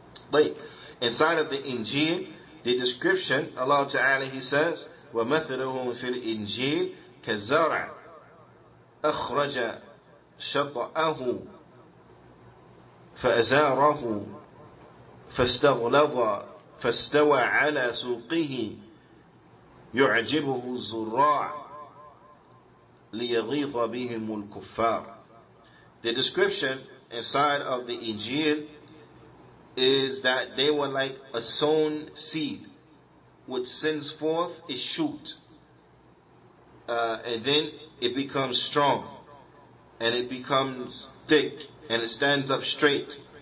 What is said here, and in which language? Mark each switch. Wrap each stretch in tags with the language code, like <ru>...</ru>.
<en>But inside of the Injil, the description, Allah Ta'ala, He says,</en> <ar>وَمَثَلُهُمْ فِي الْإِنْجِيلِ كَزَرْعٍ أَخْرَجَ شَطْأَهُ فَأَزَارَهُ فَاسْتَغْلَظَ فاستوى على سوقه يعجبه الزراع ليغيظ بهم الكفار.</ar> <en>The description inside of the Injil is that they were like a sown seed which sends forth a shoot, and then it becomes strong and it becomes thick and it stands up straight.</en>